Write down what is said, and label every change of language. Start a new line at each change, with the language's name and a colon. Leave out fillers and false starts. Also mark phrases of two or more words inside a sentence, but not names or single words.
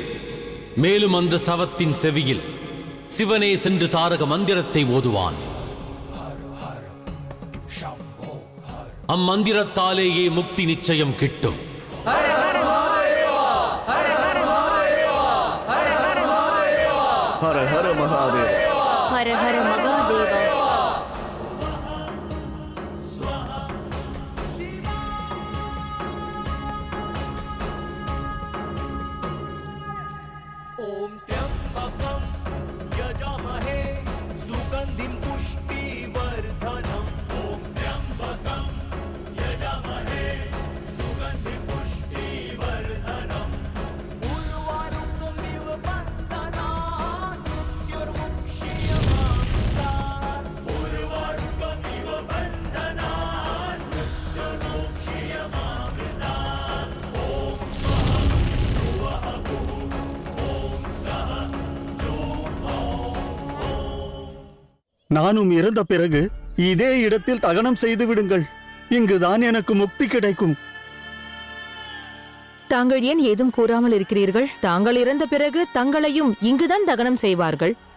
Tamil: மேலும் அந்த சவத்தின் செவியில் சிவனே சென்று தாரக மந்திரத்தை ஓதுவான். அம்மந்திரத்தாலேயே முக்தி நிச்சயம் கிட்டும். ஹர ஹர மகாதேவா, ஹர ஹர மகாதேவா.
Sanskrit: ओम त्र्यंबकं यजामहे सुगंधिं पुष्टिवर्धनम् ओम त्र्यंबकं यजामहे सुगंधिं पुष्टिवर्धनम् उर्वारुकमिव बन्धनात् मृत्युर्मुक्षीयमामृतात् उर्वारुकमिव बन्धनात् मृत्युर्मुक्षीयमामृतात् ओम स्वाहा भुवः भुः
Tamil: நானும் இறந்த பிறகு இதே இடத்தில் தகனம் செய்து விடுங்கள். இங்குதான் எனக்கு முக்தி கிடைக்கும். தாங்கள் ஏன் ஏதும் கூறாமல் இருக்கிறீர்கள்? தாங்கள் இறந்த பிறகு தங்களையும் இங்குதான் தகனம் செய்வார்கள்.